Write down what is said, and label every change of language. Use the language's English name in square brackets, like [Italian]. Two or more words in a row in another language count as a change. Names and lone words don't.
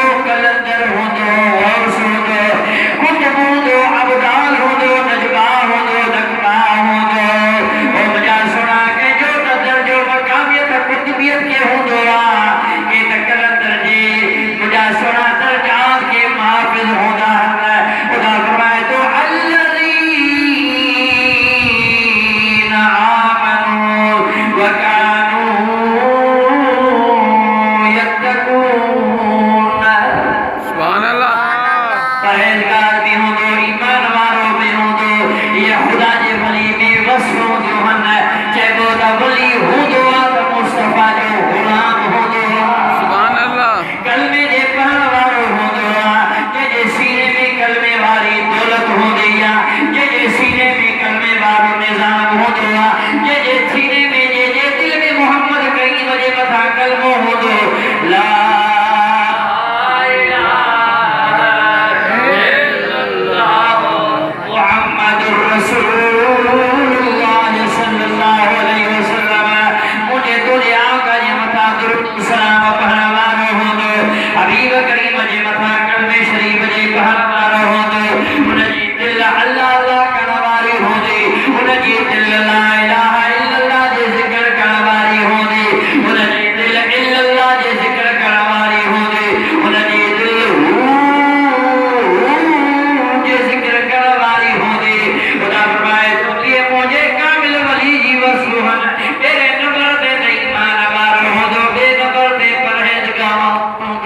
[Sindhi] कलंदर हूंदो गौस हूंदो कुतुब हूंदो अबदाल हूंदो नजबा हूंदो नकबा हूंदो ओ मुंहिंजा सुहिणा कंहिंजो त दर्जो मक़ामियत कुतुबियत खे हूंदो आहे के त कलंदर जी मुंहिंजा सुहिणा दर्जात के मुहाफ़िज़ हूंदा आहिनि ख़ुदा फरमाए थो [Arabic] الذين آمنوا وكانوا يتقون سبحان الله [Sindhi] परहेज़गार भी हूंदो ईमान वारो भी हूंदो ये ख़ुदा जे वली में वस्फ़ हूंदियूं आहिनि चइबो त वली हूंदो आहे त मुस्तफ़ा जो ग़ुलाम हूंदो आहे [Arabic] سبحان الله [Sindhi] कलमे जे पढ़ण वारो हूंदो आहे जंहिंजे सीने में कलमे वारी दौलत हूंदी आहे जंहिंजे सीने में कलमे वारो निज़ाम हूंदो आहे जंहिंजे सीने में जंहिंजे दिल में मोहम्मद करीम जे मथां कलमो हूंदो ला [Arabic] محمد رسول الله صلى الله عليه وسلم [Sindhi] मुझे तुझे आका जे मथा दुरूद सलाम पढ़ण वारो हूंदो हबीब करीम जे मथा कलमे शरीफ जे पढ़ण वारो हूंदो हुनजी दिल अल्लाह अल्लाह करण वारी हूंदी हुनजी दिल [Arabic] لا إله إلا الله [Sindhi] जे ज़िक्र करण वारी हूंदी हुनजी दिल इल्लल्लाह जे ज़िक्र करण वारी हूंदी हुनजी दिल जे ज़िक्र करण वारी हूंदी ख़ुदा फरमाए थो ये मुंहिंजे कामिल वली जी वसूहन पहिरें नंबर ते त ईमान वारो हूंदो ॿिए नंबर ते परहेज़गार हूंदो